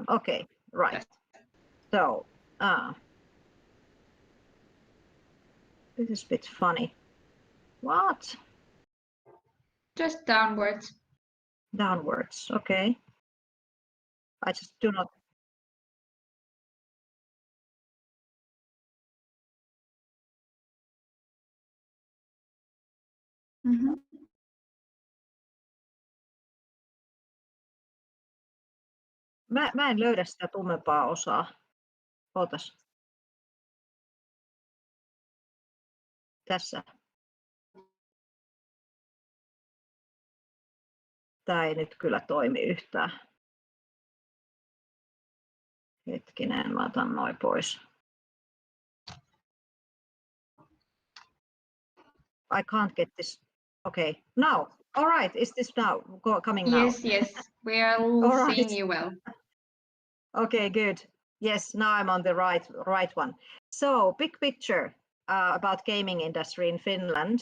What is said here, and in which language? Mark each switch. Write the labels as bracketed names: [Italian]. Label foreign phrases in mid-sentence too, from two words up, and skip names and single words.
[English] Okay, right. So this is a bit funny. What? Just downwards. Downwards, okay. I just do not. Mm-hmm. [Finnish] Mä en löydä sitä tummempaa osaa. Ootas. Tässä. Tää ei nyt kyllä toimi yhtään. Hetkinen, mä otan noin pois. [English] I can't get this. Okay, now. All right, is this now coming now? Yes, we are all All seeing right. you well. Okay, good. Yes, now I'm on the right one. So, big picture about gaming industry in Finland.